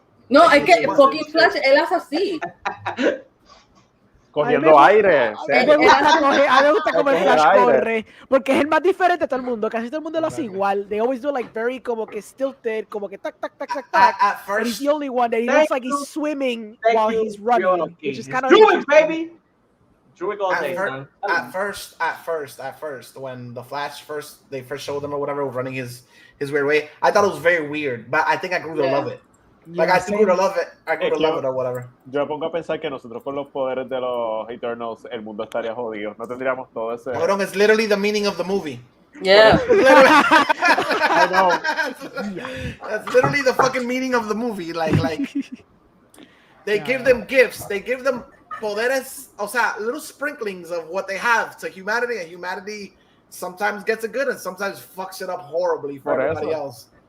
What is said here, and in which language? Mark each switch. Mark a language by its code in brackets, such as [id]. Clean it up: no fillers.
[es] No, es que fucking Flash, él hace así. Cogiendo aire. A mí me gusta como el Flash corre, porque es el más diferente de todo el mundo. Casi todo el mundo lo hace igual. [en] They always do like very como que stilted, [es] como que tac, tac, tac, tac, tac. [en] At first, and he's the only one that he looks like he's swimming while he's running, which is kind of do it, baby. Druid all day, at first, when the Flash they first showed him or whatever, running his weird way, I thought it was very weird, but I think I grew to love it. Like I grew to love it. I grew to love it or whatever. [es] Yo me pongo a pensar que nosotros con los poderes de los Eternals, el mundo estaría jodido. No tendríamos todo ese. Cabrón, [en] it's literally the meaning of the movie. Yeah. I know. That's literally the fucking meaning of the movie. Like they give them gifts. They give them poderes, [es] o sea, [en] little sprinklings of what they have to humanity, and humanity sometimes gets it good and sometimes fucks it up horribly for everybody else.